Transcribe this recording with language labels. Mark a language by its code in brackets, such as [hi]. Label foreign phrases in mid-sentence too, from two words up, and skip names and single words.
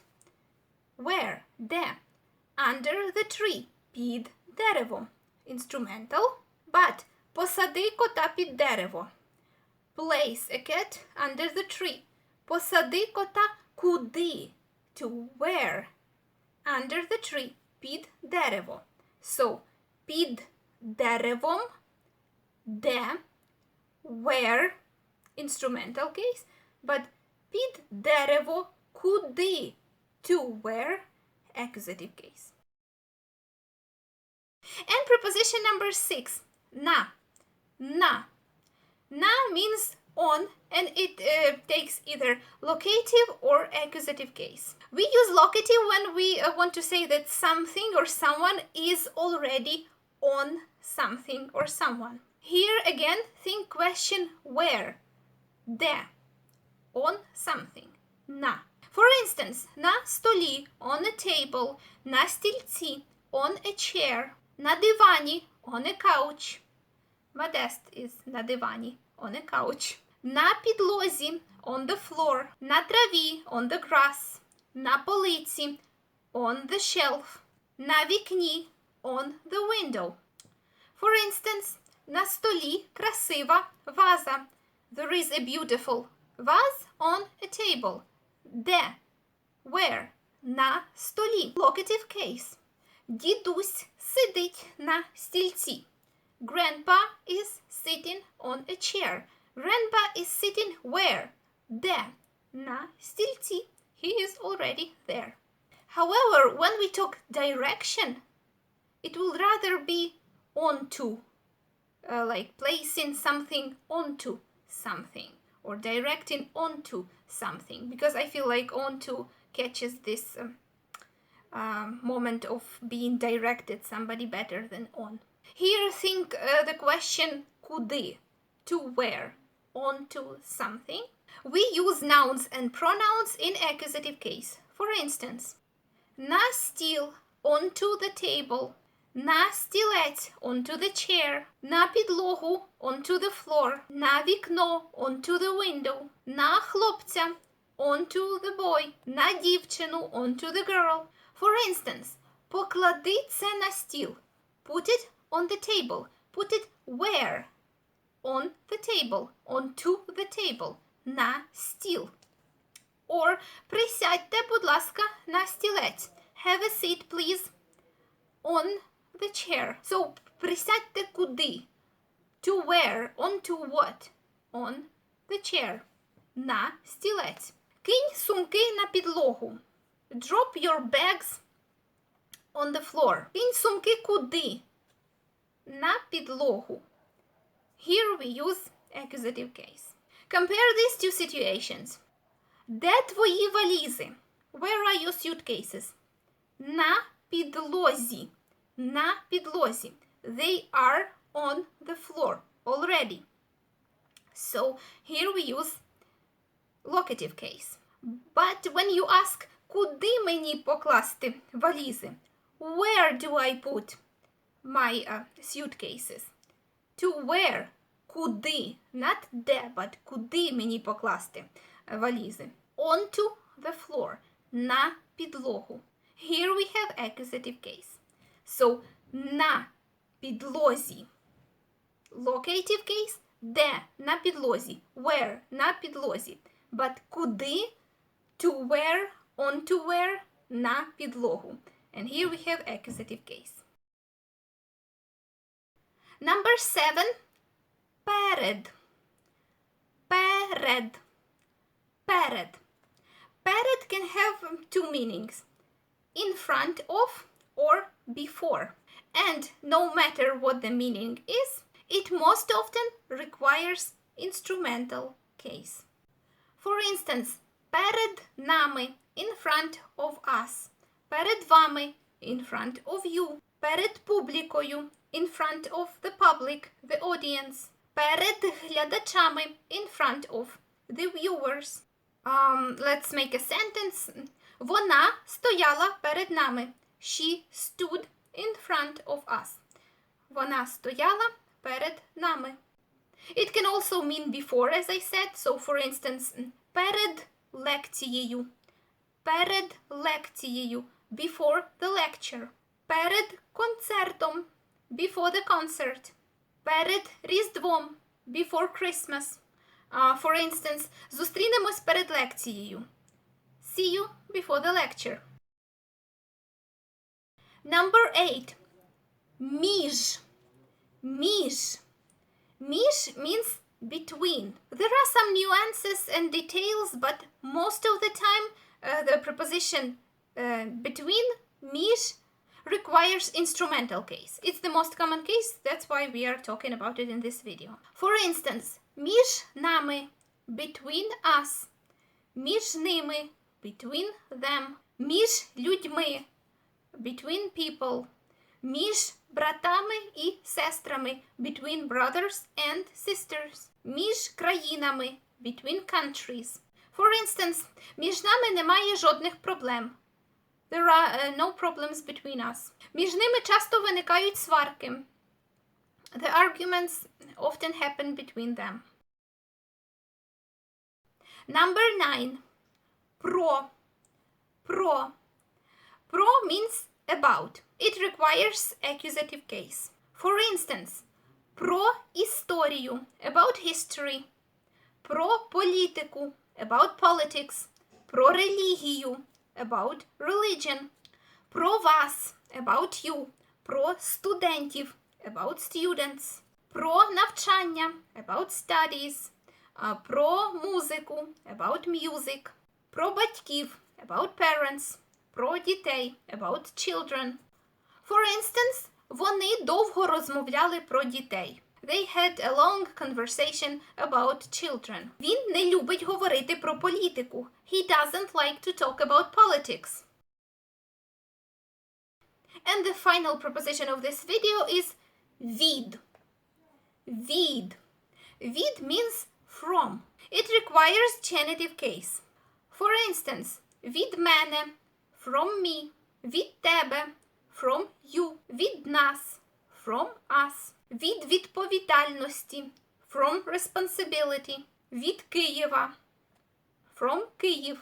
[en] Where? Де? Under the tree. [uk] Під деревом. [en] Instrumental, but [uk] посади кота під дерево. [en] Place a cat under the tree. [uk] Посади кота куди? [en] To where? Under the tree. [uk] Під дерево. So, під деревом, де, [en] where, instrumental case, but [uk] під дерево, куди? [en] To where, accusative case. And preposition number 6, [uk] на. На. [en] Na means on, and it takes either locative or accusative case. We use locative when we want to say that something or someone is already on something or someone. Here again, think question where. Де. on something. На. For instance, [uk] на столі, [en] on a table, [uk] на стільці, [en] on a chair, [uk] на дивані, [en] on a couch. Modest is [uk] на дивані, [en] on a couch. [uk] На підлозі, [en] on the floor, [uk] на траві, [en] on the grass, [uk] на полиці, [en] on the shelf, [uk] на вікні, [en] on the window. For instance, [uk] на столі красива ваза. [en] There is a beautiful vase on a table. Де? Where? [uk] На столі. [en] Locative case. [uk] Дідусь сидить на стільці. [en] Grandpa is sitting on a chair. Grandpa is sitting where? [uk] Де? На стільці. [en] He is already there. However, when we talk direction, it will rather be onto, like placing something onto something or directing onto something, because I feel like onto catches this moment of being directed somebody better than on. Here think the question куди, to where, onto something. We use nouns and pronouns in accusative case. For instance, [uk] на стіл, [en] onto the table, [uk] на стілець, [en] onto the chair, [uk] на підлогу, [en] onto the floor, [uk] на вікно, [en] onto the window, [uk] на хлопця, [en] onto the boy, [uk] на дівчину, [en] onto the girl. For instance, [uk] поклади це на стіл. [en] Put it on the table. Put it where? On the table. Onto the table. [uk] На стіл. Or присядьте, будь ласка, на стілець. [en] Have a seat, please. On the chair. So, [uk] присядьте куди? [en] To where? On to what? On the chair. [uk] На стілець. Кинь сумки на підлогу. [en] Drop your bags on the floor. [uk] Кинь сумки куди? На підлогу. [en] Here we use accusative case. Compare these two situations. [uk] Де твої валізи? [en] Where are your suitcases? [uk] На підлозі. На підлозі. [en] They are on the floor already. So here we use locative case. But when you ask, [uk] куди мені покласти валізи? [en] Where do I put my suitcases? To where? [uk] Куди? Not де, but куди мені покласти валізи? [en] Onto the floor. [uk] На підлогу. [en] Here we have accusative case. So, [uk] на підлозі. [en] Locative case. [uk] Де? На підлозі. [en] Where? [uk] На підлозі. [en] But куди? To where? Onto where? [uk] На підлогу. [en] And here we have accusative case. Number 7. [uk] Перед. Перед. Перед. [en] Перед can have two meanings. In front of or before. And no matter what the meaning is, it most often requires instrumental case. For instance, [uk] перед нами, [en] in front of us. [uk] Перед вами, [en] in front of you. [uk] Перед публікою, [en] in front of the public, the audience. [uk] Перед глядачами, [en] in front of the viewers. Let's make a sentence. [uk] Вона стояла перед нами. [en] She stood in front of us. [uk] Вона стояла перед нами. [en] It can also mean before, as I said. So, for instance, [uk] перед лекцією. Перед лекцією. [en] Before the lecture. [uk] Перед концертом. [en] Before the concert. [uk] Перед Різдвом. [en] Before Christmas. For instance, [uk] зустрінемось перед лекцією. [en] See you before the lecture. Number 8. [uk] Між. [en] Між. Між means between. There are some nuances and details, but most of the time the preposition between, між, requires instrumental case. It's the most common case, that's why we are talking about it in this video. For instance, [uk] між нами, [en] between us. [uk] Між ними, [en] between them. [uk] Між людьми, [en] between people. [uk] Між братами і сестрами, [en] between brothers and sisters. [uk] Між країнами, [en] between countries. For instance, [uk] між нами немає жодних проблем. [en] There are no problems between us. [uk] Між ними часто виникають сварки. [en] The arguments often happen between them. Number 9. [uk] Про. Про. [en] Про means about. It requires accusative case. For instance, [uk] про історію, [en] about history. [uk] Про політику, [en] about politics. [uk] Про релігію, [en] about religion. [uk] Про вас, [en] about you. [uk] Про студентів, [en] about students. [uk] Про навчання, [en] about studies. [uk] Про музику, [en] about music. [uk] Про батьків, [en] about parents. [uk] Про дітей, [en] about children. For instance, [uk] вони довго розмовляли про дітей. [en] They had a long conversation about children. [uk] Він не любить говорити про політику. [en] He doesn't like to talk about politics. And the final preposition of this video is Veed. Veed. Veed means from. It requires genitive case. For instance, [uk] від мене, [en] from me, [uk] від тебе, [en] from you, [uk] від нас, [en] from us, [uk] від відповідальності, [en] from responsibility, від Києва, from Київ.